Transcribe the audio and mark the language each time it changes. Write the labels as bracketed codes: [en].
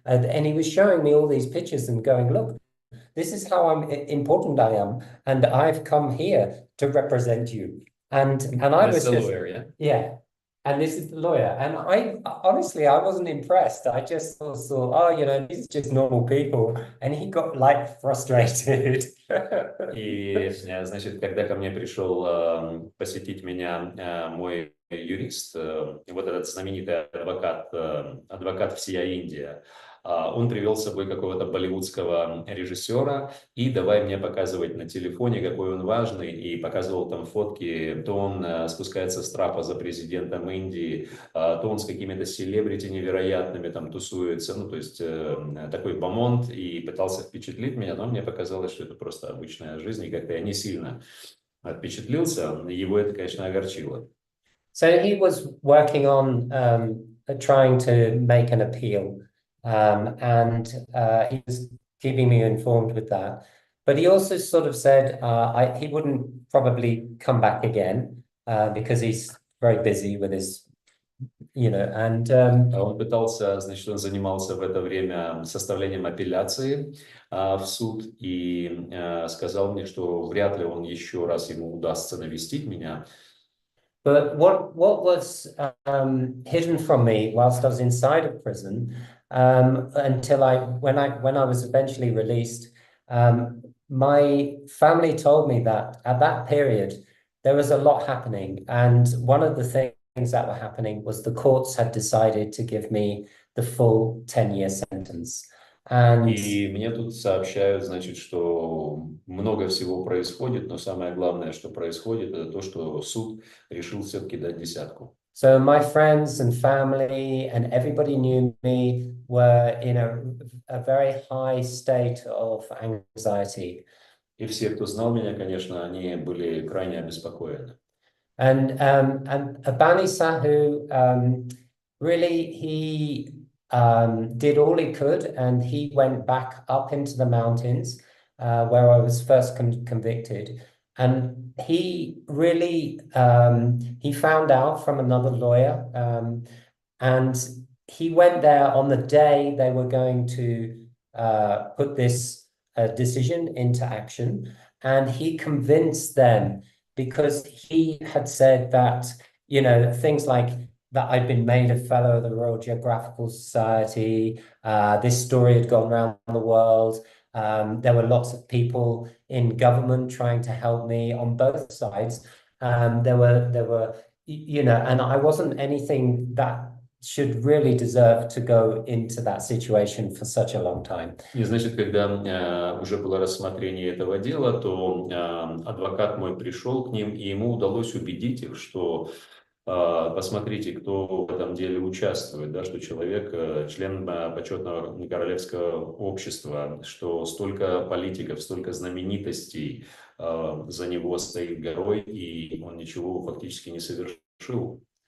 [en] And he was showing me all these pictures and going, look, this is how important I am. And I've come here to represent you. And I was the just, lawyer, yeah. And this is the lawyer. And I honestly, I wasn't impressed. I just thought, oh, you know, these are just normal people. And he got like frustrated. [ru] И, значит, когда ко мне пришел посетить меня мой юрист, вот этот знаменитый адвокат всея Индия, он привел с собой какого-то болливудского режиссера и давай мне показывать на телефоне, какой он важный, и показывал там фотки, то он спускается с трапа за президентом Индии, то он с какими-то селебрити невероятными там тусуется, ну, то есть такой бомонд, и пытался впечатлить меня, но мне показалось, что это просто обычная жизнь, и как-то я не сильно впечатлился, его это, конечно, огорчило. [en] So he was working on trying to make an appeal. And he was keeping me informed with that. But he also sort of said he wouldn't probably come back again because he's very busy with his, you know, and... [ru] Он пытался, значит, он занимался в это время составлением апелляции в суд и сказал мне, что вряд ли он еще раз ему удастся навестить меня. [en] But what was hidden from me whilst I was inside of prison until when I was eventually released, my family told me that at that period there was a lot happening, and one of the things that were happening was the courts had decided to give me the full 10-year sentence. [ru] И мне тут сообщают, значит, что много всего происходит, но самое главное, что происходит, это то, что суд решил все-таки дать десятку. [en] So my friends and family and everybody knew me were in a very high state of anxiety. [ru] И все, кто знал меня, конечно, они были крайне обеспокоены. [en] And Bani Sahu, really, he did all he could, and he went back up into the mountains where I was first convicted. And he really, he found out from another lawyer, and he went there on the day they were going to put this decision into action. And he convinced them, because he had said that, you know, things like that I'd been made a fellow of the Royal Geographical Society, this story had gone around the world. There were lots of people in government trying to help me on both sides. There were, you know, and I wasn't anything that should really deserve to go into that situation for such a long time. [ru] И, значит, когда уже было рассмотрение этого дела, то адвокат мой пришел к ним, и ему удалось убедить их, что посмотрите, кто в этом деле участвует, да, что человек член почетного королевского общества, что столько политиков, столько знаменитостей за него стоит горой, и он ничего фактически не совершил.